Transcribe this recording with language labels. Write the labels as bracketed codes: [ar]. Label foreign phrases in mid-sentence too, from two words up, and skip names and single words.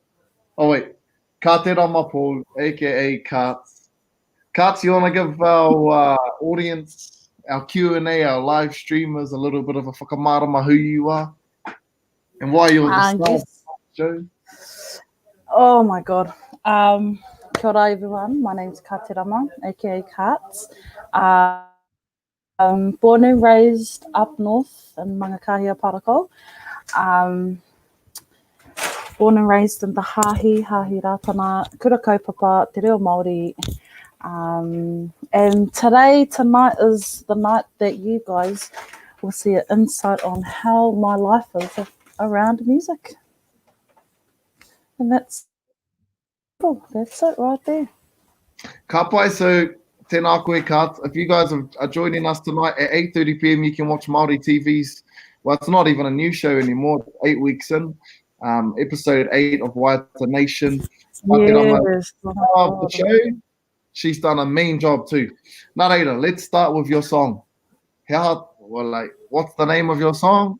[en] Oh wait, Kaaterama Paul, aka Kaats. Kaats, you want to give our audience, our Q&A, our live streamers, a little bit of a whakamarama who you are and why you're the star of the show? Oh my god. [mi] Kia ora [en] everyone, my name is Kaaterama, aka Kaats. Born and raised up north in Mangakahia, Parako. Born and raised in the Hahi Rātana, Kura Kaupapa, Te Reo Māori. And tonight is the night that you guys will see an insight on how my life is around music. And that's it right there. [mi] Ka pai, so tēnā koe Kaats. [en] If you guys are joining us tonight at 8:30 p.m, you can watch Māori TV's well, it's not even a new show anymore. 8 weeks in, episode 8 of White Nation. Kaaterama Yes. Oh my of the God. show. She's done a mean job too. Nareda, let's start with your song. What's the name of your song?